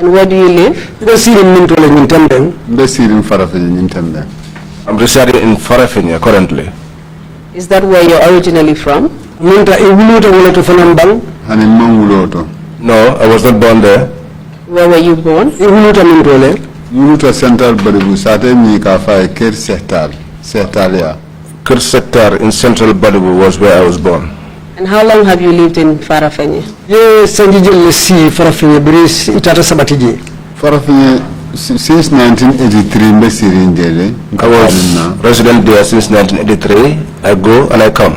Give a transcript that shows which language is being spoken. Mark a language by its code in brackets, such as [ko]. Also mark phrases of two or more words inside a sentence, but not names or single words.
[en] And where do you live? I'm residing in Farafenni currently. Is that where you're originally from? No, I was not born there. Where were you born? [man] Central Badibu sate mi ka fa Kir Sektar [en] Kir Sektar in Central Badibu was where I was born. And how long have you lived in Farafenni? Farafenni since 1983 I was resident there since 1983. I go and I come.